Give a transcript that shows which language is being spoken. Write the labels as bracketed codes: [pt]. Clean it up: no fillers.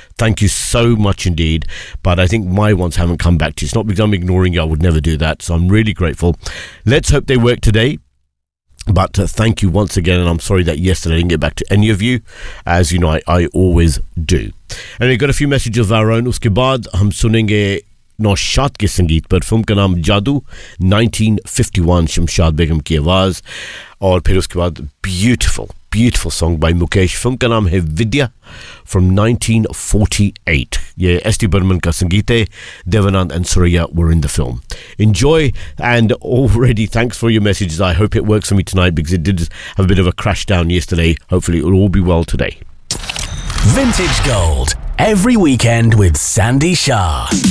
[en] Thank you so much indeed. But I think my ones haven't come back to you. It's not because I'm ignoring you. I would never do that. So I'm really grateful. Let's hope they work today. But thank you once again. And I'm sorry that yesterday I didn't get back to any of you. As you know, I always do. And we've got a few messages of our own. [hi] उसके बाद हम सुनेंगे नौशाद के संगीत पर film का नाम जादू 1951 शमशाद बेगम की आवाज़. और फिर उसके बाद [en] beautiful. Beautiful song by Mukesh. [hi] Film का नाम है विद्या [en] from 1948. [hi] यह एस्टी बर्मन का संगीत है. [en] Devanand and Surya were in the film. Enjoy, and already thanks for your messages. I hope it works for me tonight because it did have a bit of a crash down yesterday. Hopefully it will all be well today. Vintage Gold, every weekend with Sandy Shah.